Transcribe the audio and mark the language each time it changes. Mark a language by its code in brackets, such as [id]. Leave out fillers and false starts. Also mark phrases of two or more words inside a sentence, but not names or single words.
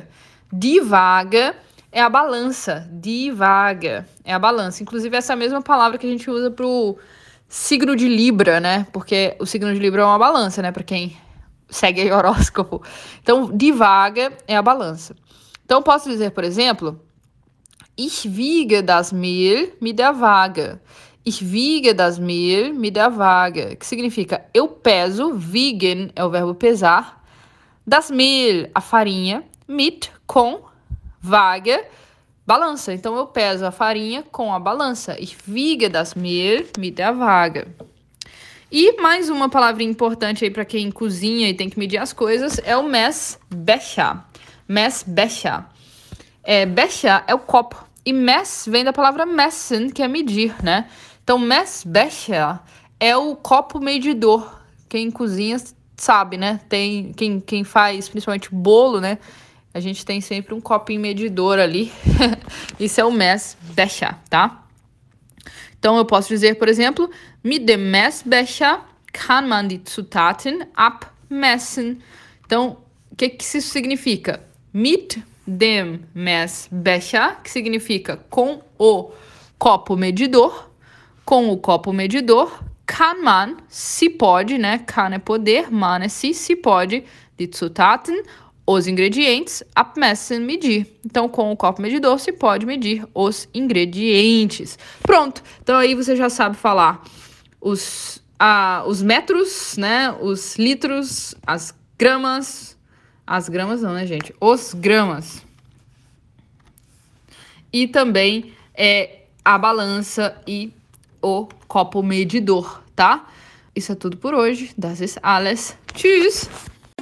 [de] Die Waage [pt] é a balança. [de] Die Waage [pt] é a balança. Inclusive, essa mesma palavra que a gente usa para o signo de Libra, né? Porque o signo de Libra é uma balança, né? Para quem segue aí o horóscopo. Então, [de] Die Waage [pt] é a balança. Então, posso dizer, por exemplo, [de] ich wiege das Mehl mit der Waage. Ich wiege das Mehl mit der Waage. [pt] Que significa, eu peso, wiegen é o verbo pesar, [de] das Mehl, [pt] a farinha, mit, com, Waage, balança. Então, eu peso a farinha com a balança. [de] Ich wiege das Mehl mit der Waage. [pt] E mais uma palavrinha importante aí para quem cozinha e tem que medir as coisas é o Messbecher. Messbecher. Becher é o copo. E Mess vem da palavra messen, que é medir, né? Então, Messbecher é o copo medidor. Quem cozinha sabe, né? Tem quem faz principalmente bolo, né? A gente tem sempre um copinho medidor ali. Isso é o Messbecher, tá? Então, eu posso dizer, por exemplo, [de] mit dem Messbecher kann man die Zutaten abmessen. [pt] Então, o que isso significa? [de] Mit dem Messbecher, [pt] que significa com o copo medidor. Com o copo medidor, [de] kann man, [pt] se pode, né? Kann é poder, man é se pode, [de] die Zutaten, [pt] os ingredientes, abmessen, medir. Então, com o copo medidor, se pode medir os ingredientes. Pronto. Então, aí você já sabe falar os metros, né? Os litros, as gramas. As gramas não, né, gente? Os gramas. E também a balança e o copo medidor, tá? Isso é tudo por hoje. [de] Das ist alles. Tschüss!